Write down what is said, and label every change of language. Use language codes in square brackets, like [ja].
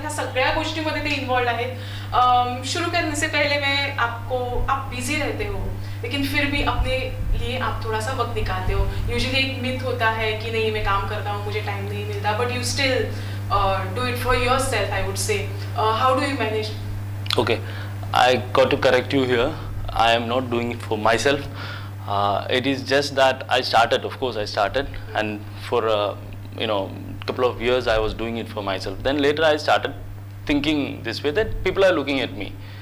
[mr] ह्या सगळ्या गोष्टींमध्ये ते इन्वॉल्व आहेत. [hi] शुरू करने से पहले मैं आप बिजी रहते हो लेकिन फिर भी अपने लिए आप थोड़ा सा वक्त निकालते हो. यूजुअली एक मिथ होता है कि नहीं मैं काम करता हूँ, मुझे टाइम नहीं मिलता, [en] But you still do it for yourself, I would say. How do you manage? Okay, I got to correct you here. I am not doing it for myself. It is just that I started, of course I started, and for couple of years I was doing it for myself. Then later I started thinking this way, that people are looking at me.